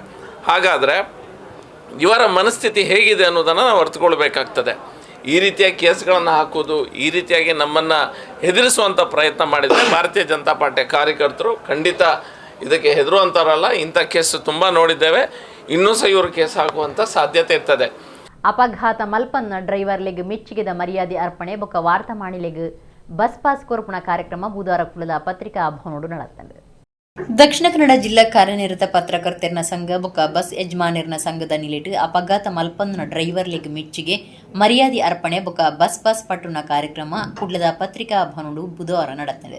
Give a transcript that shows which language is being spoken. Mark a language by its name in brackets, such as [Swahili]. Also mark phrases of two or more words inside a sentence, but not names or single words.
[Kannada] ಹಾಗಾದರೆ ಇವರ ಮನಸ್ಥಿತಿ ಹೇಗಿದೆ ಅನ್ನೋದನ್ನು ನಾವು ಅರ್ಥಕೊಳ್ಬೇಕಾಗ್ತದೆ. ಈ ರೀತಿಯ ಕೇಸ್ಗಳನ್ನು ಹಾಕೋದು, ಈ ರೀತಿಯಾಗಿ ನಮ್ಮನ್ನು ಹೆದರಿಸುವಂಥ ಪ್ರಯತ್ನ ಮಾಡಿದರೆ ಭಾರತೀಯ ಜನತಾ ಪಾರ್ಟಿಯ ಕಾರ್ಯಕರ್ತರು ಖಂಡಿತ ಇದಕ್ಕೆ ಹೆದರುವಂಥವರಲ್ಲ. ಇಂಥ ಕೇಸ್ ತುಂಬ ನೋಡಿದ್ದೇವೆ, ಇನ್ನೂ ಸಹ ಇವರು ಕೇಸ್ ಹಾಕುವಂಥ ಸಾಧ್ಯತೆ ಇರ್ತದೆ. [Tulu] ಅಪಘಾತ ಮಲ್ಪನ್ನ ಡ್ರೈವರ್ಲೆಗ್ ಮೆಚ್ಚುಗೆದ ಮರ್ಯಾದೆ ಅರ್ಪಣೆ ಬೊಕ್ಕ ವಾರ್ತಾಮಾಣಿಲೆಗ್ [English] bus pass [Tulu] ಕೊರಪುಣ ಕಾರ್ಯಕ್ರಮ ಬುಧವಾರ ಕುಲದ ಪತ್ರಿಕಾ ಭವನೋಡು ನಡೆತಂದೆ. ದಕ್ಷಿಣ ಕನ್ನಡ ಜಿಲ್ಲಾ ಕಾರ್ಯನಿರತ ಪತ್ರಕರ್ತರ ಸಂಘ ಬೊಕ್ಕ ಬಸ್ ಯಜಮಾನರ್ನ ಸಂಘದ ನಿಲಿಟ್ ಅಪಘಾತ ಮಲ್ಪನ್ನ ಡ್ರೈವರ್ಲೆಗ್ ಮೆಚ್ಚುಗೆ ಮರ್ಯಾದೆ ಅರ್ಪಣೆ ಬೊಕ್ಕ [English] bus pass [Tulu] ಪಟ್ಟುನ ಕಾರ್ಯಕ್ರಮ ಕುಡ್ಲದ ಪತ್ರಿಕಾ ಭವನೋಡು ಬುಧವಾರ ನಡೆತಂದೆ.